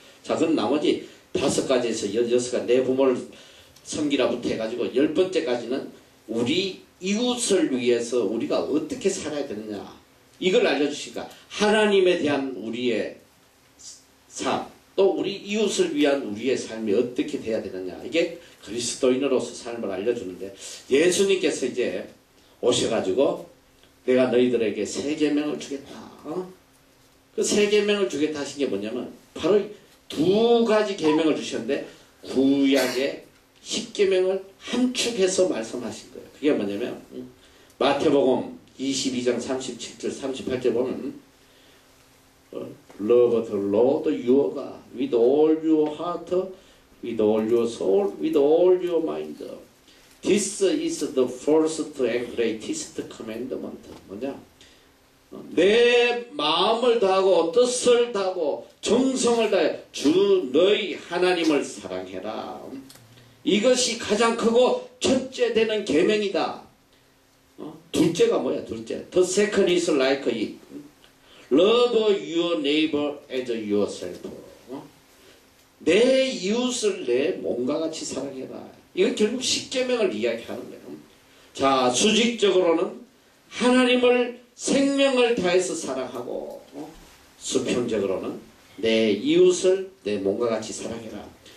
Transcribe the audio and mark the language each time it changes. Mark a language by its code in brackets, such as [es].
[ko] 자, 그럼 나머지 5가지에서 6가지 내 부모를 섬기라부터 해가지고 10번째까지는 우리 이웃을 위해서 우리가 어떻게 살아야 되느냐, 이걸 알려주시니까 하나님에 대한 우리의 삶, 또 우리 이웃을 위한 우리의 삶이 어떻게 돼야 되느냐, 이게 그리스도인으로서 삶을 알려주는데, 예수님께서 이제 오셔가지고 내가 너희들에게 새 계명을 주겠다. 그 새 계명을 주겠다 하신 게 뭐냐면 바로 두 가지 계명을 주셨는데 구약의 10계명을 함축해서 말씀하신 거예요. 그게 뭐냐면 마태복음 22장 37절 38절 보면 [en] Love the Lord your God with all your heart, with all your soul, with all your mind. This is the first and greatest commandment. [ko] 뭐냐? 내 마음을 다하고 뜻을 다하고 정성을 다해 주 너희 하나님을 사랑해라. 이것이 가장 크고 첫째 되는 계명이다. 둘째가 뭐야? 둘째. [en] The second is like it. Love your neighbor as yourself. [ko] 내 이웃을 내 몸과 같이 사랑해라. 이건 결국 십계명을 이야기하는 거예요. 자, 수직적으로는 하나님을 생명을 다해서 사랑하고, 수평적으로는 내 이웃을 내 몸과 같이 사랑해라.